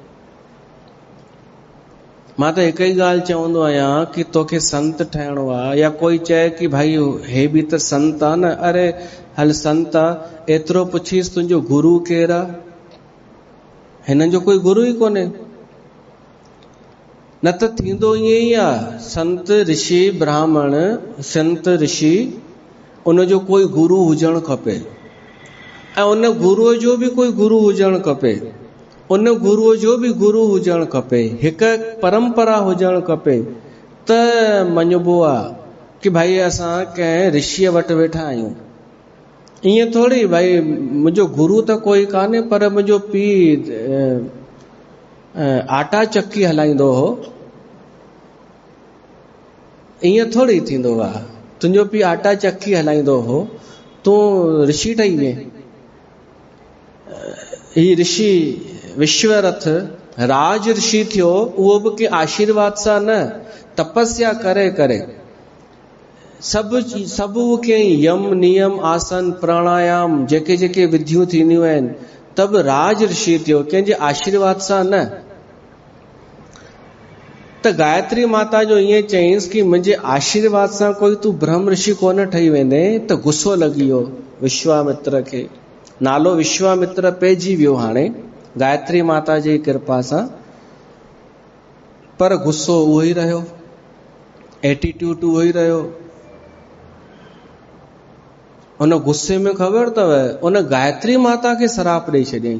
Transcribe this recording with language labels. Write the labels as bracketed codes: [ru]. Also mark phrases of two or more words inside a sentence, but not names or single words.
[sd] मां त हिकु ई ॻाल्हि चवंदो आहियां कि तोखे संत ठहिणो आहे, या कोई चए कि भाई हे बि त संत आहे न, अरे हल संत आहे, एतिरो पुछीस तुंहिंजो गुरु केरु आहे? हिननि जो कोई गुरु ई कोन्हे। न त थींदो ईअं ई आहे, संत ऋषि ब्राह्मण, संत ऋषि, उनजो कोई गुरु हुजणु खपे, ऐं उन गुरुअ जो बि कोई गुरु हुजणु खपे, उन गुरुअ जो बि गुरु हुजणु खपे, हिकु परंपरा हुजणु खपे। त मञिबो आहे कि भाई असां कंहिं ऋषिअ वटि वेठा आहियूं। ईअं थोरी भाई मुंहिंजो गुरु त कोई कान्हे, पर मुंहिंजो पीउ आटा चक्की हलाईंदो हो, ईअं थोरी थींदो आहे। तुंहिंजो पीउ आटा चक्की हलाईंदो हो, तूं ऋषि ठही वए। ही ऋषि विश्वरथ राज ऋषि थियो, उहो बि के आशीर्वाद सां न, तपस्या करे करे। सभु कयईं, यम नियम आसन प्राणायाम जेके जेके विधियूं थींदियूं आहिनि, तब राज ऋषि थियो, कंहिंजे आशीर्वाद सां न। त गायत्री माता जो ईअं चईंसि कि मुंहिंजे आशीर्वाद सां कोई तूं ब्रह्म ऋषि कोन ठही वेंदे। त गुस्सो लॻी वियो विश्वामित्र खे। नालो विश्वामित्र पइजी वियो हाणे गायत्री माता जी कृपा सां, पर गुस्सो उहो ई रहियो, एटीट्यूड उहो ई रहियो। उन गुस्से में ख़बर अथव, उन गायत्री माता खे श्राप ॾेई छॾियईं।